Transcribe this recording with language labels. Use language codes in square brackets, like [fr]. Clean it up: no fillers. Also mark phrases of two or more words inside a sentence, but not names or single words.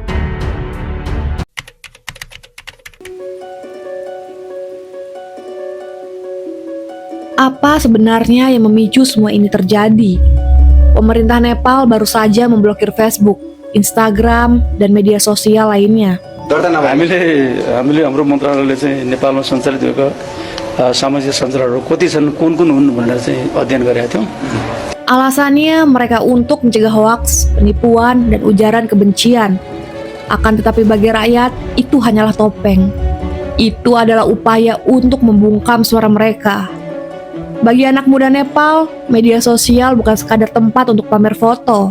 [id] Apa sebenarnya yang memicu semua ini terjadi? Pemerintah Nepal baru saja memblokir Facebook, Instagram, dan media sosial lainnya. [ne] हामीले हाम्रो मन्त्रालयले चाहिँ नेपालमा सञ्चालित भएको सामाजिक सञ्जालहरू कति छन् कुन हुन् भनेर चाहिँ अध्ययन गरेका थियौँ. [id] Alasannya mereka untuk mencegah hoaks, penipuan, dan ujaran kebencian. Akan tetapi bagi rakyat, itu hanyalah topeng. Itu adalah upaya untuk membungkam suara mereka. Bagi anak muda Nepal, media sosial bukan sekadar tempat untuk pamer foto.